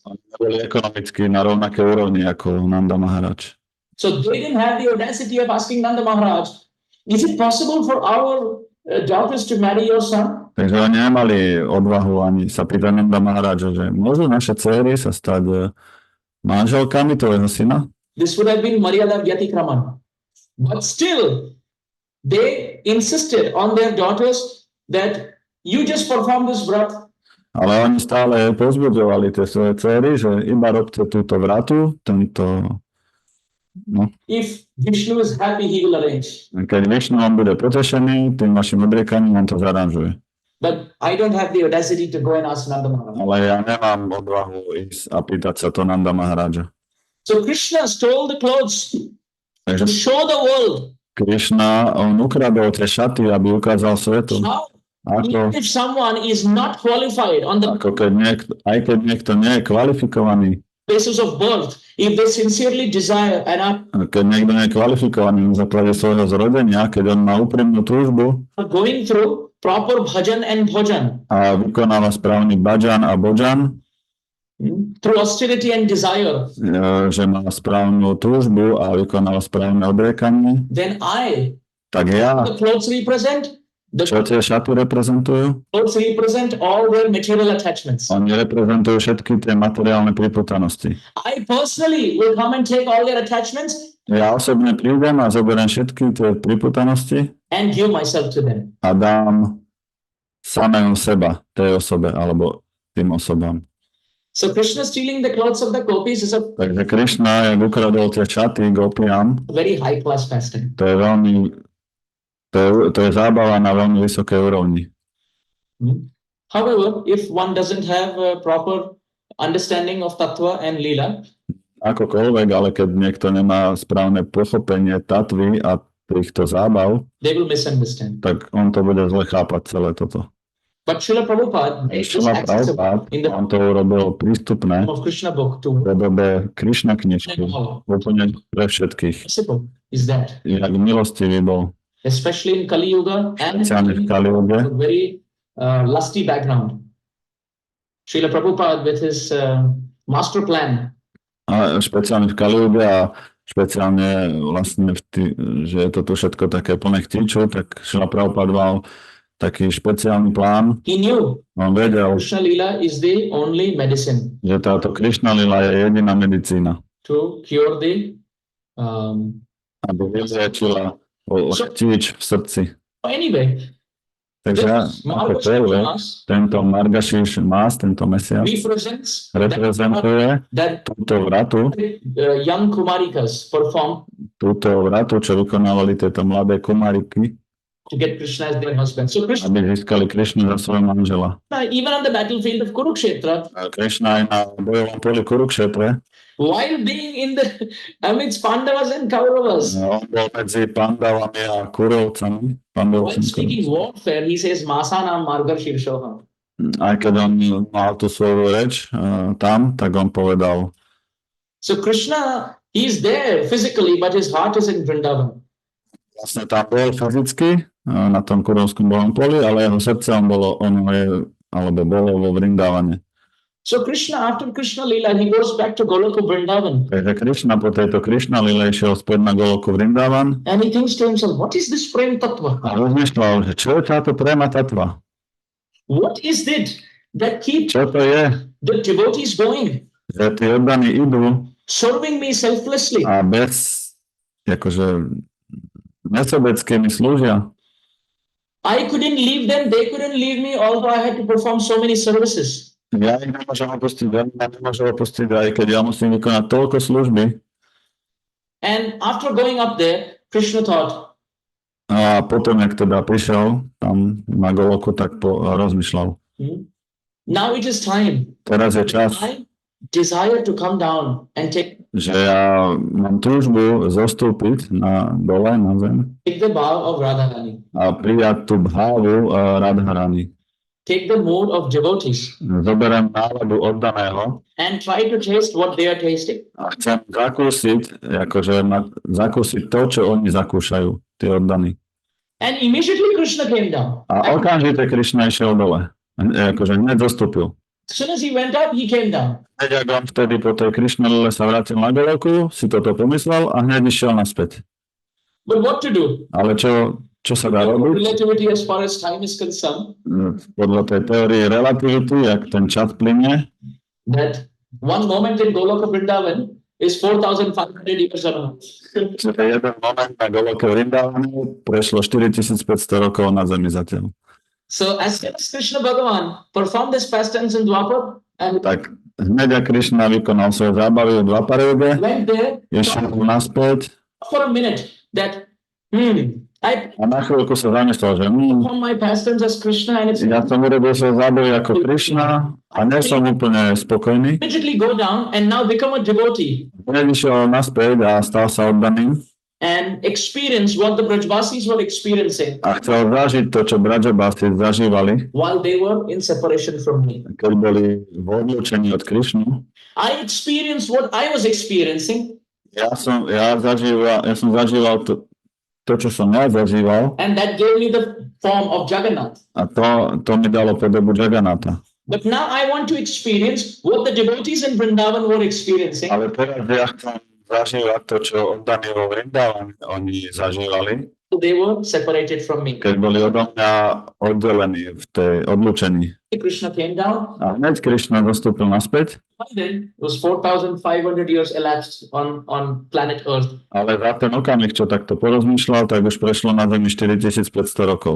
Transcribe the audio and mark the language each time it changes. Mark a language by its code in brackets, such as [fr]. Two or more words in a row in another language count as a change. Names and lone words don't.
[sk] ekonomicky na rovnaké úrovni ako Nanda Maharaj. [en] So they didn't have the audacity of asking Nanda Maharaj, is it possible for our daughters to marry your son? [sk] Takže oni nemali odvahu ani sa pýtať Nanda Maharaja, že môžu naše dcery sa stať manželkami tvojho syna? [en] This would have been [sa] Maryada Vyatikraman. [en] But still, they insisted on their daughters that you just perform this vrat. [sk] Ale oni stále pozbudzovali tie svoje dcery, že iba robte túto vratu, [en] If Vishnu is happy, he will arrange. [sk] Keď Vishnu on bude potešený, tým vašim odriekaním on to zaranžuje. [en] But I don't have the audacity to go and ask Nanda Maharaj. [sk] Ale ja nemám odvahu ísť a pýtať sa to Nanda Maharaja. [en] So Krishna stole the clothes to show the world. [sk] Krishna, on ukradol tie šaty, aby ukázal svetu. [en] How? [sk] Ako, [en] If someone is not qualified on the [sk] aj keď niekto nie je kvalifikovaný, [en] basis of birth, if they sincerely desire and [sk] keď niekto nie je kvalifikovaný na základe svojho zrodenia, keď on má úprimnú túžbu [en] are going through proper bhajan and bhojan, [sk] a vykonáva správny bhajan a bojan, [en] through austerity and desire, [sk] že má správnu túžbu a vykonáva správne odriekanie, [en] then [sk] tak ja, [en] the clothes represent, [sk] čo tie šaty reprezentujú? [en] clothes represent all their material attachments. [sk] Oni reprezentujú všetky tie materiálne priputanosti. [en] I personally will come and take all their attachments [sk] Ja osobne prídem a zoberiem všetky tie priputanosti [en] and give myself to them. [sk] a dám samého seba tej osobe alebo tým osobám. [en] So Krishna stealing the clothes of the gopis is a [sk] Takže Krishna, jak ukradol tie šaty gopiam, [en] very high class pastime. [sk] to je veľmi, to je zábava na veľmi vysokej úrovni. [en] However, if one doesn't have a proper understanding of tattva and lila, [sk] Akokoľvek, ale keď niekto nemá správne pochopenie tatvy a týchto zábav, [en] they will misunderstand. [sk] tak on to bude zle chápať celé toto. [en] But Srila Prabhupada made this [sk] Šrila [en] accessible [sk] Prabhupada, [en] in the [sk] on to urobil prístupné [en] of Krishna book to [sk] v podobe Krišna knižky, úplne pre všetkých. [en] accessible is that, [sk] Jak milostivý bol, [en] especially in Kali Yuga and [sk] špeciálne v Kaliuge, [en] a very lusty background. Srila Prabhupada with his master plan, [sk] a špeciálne v Kaliuge a špeciálne vlastne, že je to tu všetko také plné chtíču, tak Šrila Prabhupada mal taký špeciálny plán. [en] he knew [sk] On vedel, [en] Krishna Lila is the only medicine [sk] že táto Krišna lila je jediná medicína, [en] to cure the [sk] aby vyliečila chtíč v srdci. [en] anyway, [sk] Takže ako celé, tento Margašíš Más, tento mesiac, [en] represents [sk] reprezentuje [en] that [sk] túto vratu, [en] young Kumarikas perform [sk] túto vratu, čo vykonávali tieto mladé kumariky, [en] to get Krishna as their husband. So Krishna, [sk] aby získali Krišnu za svojho manžela. [en] even on the battlefield of Kurukshetra, [sk] A Krišna aj na bojovom poli Kurukšetre, [en] while being in the amidst Pandavas and Kauravas, [sk] on bol medzi Pandavami a Kurovcami. [en] while speaking warfare, he says, [sa] Masanam Margar Shirshoham. [sk] Aj keď on mal tú svoju reč tam, tak on povedal. [en] So Krishna, he's there physically, but his heart is in Vrindavan. [sk] Vlastne tam bol fyzicky na tom Kurovskom bohom poli, ale jeho srdce bolo vo Vrindavane. [en] So Krishna, after Krishna Lila, he goes back to Goloka Vrindavan. [sk] Takže Krishna po tejto Krishna Lile išiel späť na Goloku Vrindavan. [en] And he thinks to himself, what is this [sa] prem tattva? [sk] A rozmýšľal, že čo je táto [sa] prema tatva? [en] What is it that keeps [sk] Čo to je? [en] the devotees going, [sk] Že tí oddaní idú [en] serving me selflessly? [sk] a nesobecky mi slúžia. [en] I couldn't leave them, they couldn't leave me, although I had to perform so many services. [sk] Ja ich nemôžem opustiť, nemôžem opustiť, aj keď ja musím vykonať toľko služby. [en] And after going up there, Krishna thought, [sk] A potom, jak teda prišiel tam na Goloku, tak rozmýšľal. [en] now it is time. [sk] Teraz je čas, [en] I desire to come down and take [sk] že ja mám túžbu zostúpiť dole na zem [en] the bow of Radharani, [sk] a prijať tú bhávu Radharani. [en] take the mood of devotees, [sk] Zoberiem náladu oddaného [en] and try to taste what they are tasting. [sk] a chcem zakúsiť to, čo oni zakúšajú, tí oddaní. [en] And immediately Krishna came down. [sk] A okamžite Krishna išiel dole. Hneď zostúpil. [en] As soon as he went up, he came down. [sk] Hneď ak on vtedy po tej Krishnalile sa vrátil na Goloku, si toto pomyslel a hneď išiel naspäť. [en] But what to do? [sk] Ale čo sa dá robiť? [en] Relativity as far as time is concerned, [sk] Podľa tej teórie relativity, jak ten čas plynie, [en] that one moment in Goloka Vrindavan is 4,500 years ago. [sk] že jeden moment na Goloke Vrindavane prešlo 4500 rokov na Zemi zatiaľ. [en] So as soon as Krishna Bhagavan performed this pastimes in Dwapar and [sk] Tak hneď ak Krishna vykonal svoje zábavy v Dvapare yuge, [en] went there [sk] išiel naspäť [en] for a minute that, I [sk] a na chvíľku sa zamyslel, že [en] perform my pastimes as Krishna and it's [sk] ja som urobil svoje zábavy ako Krishna a nie som úplne spokojný. [en] immediately go down and now become a devotee [sk] Hneď išiel naspäť a stal sa oddaným [en] and experience what the Brajvasis were experiencing [sk] a chcel zažiť to, čo Brajabasi zažívali, [en] while they were in separation from me. [sk] keď boli v odlúčení od Krishnu. [en] I experienced what I was experiencing, [sk] Ja som zažíval to, čo som ja zažíval, [en] and that gave me the form of Jagannath. [sk] a to mi dalo podobu Jagannatha. [en] But now I want to experience what the devotees in Vrindavan were experiencing. [sk] Ale teraz ja chcem zažívať to, čo oddaní vo Vrindavane oni zažívali, [en] They were separated from me. [sk] keď boli odo mňa oddelení v tej odlúčení. [en] Krishna came down, [sk] A hneď Krishna zostúpil naspäť, [en] and then it was 4,500 years elapsed on planet Earth. [sk] ale za ten okamih, čo takto porozmýšľal, tak už prešlo na Zemi 4500 rokov.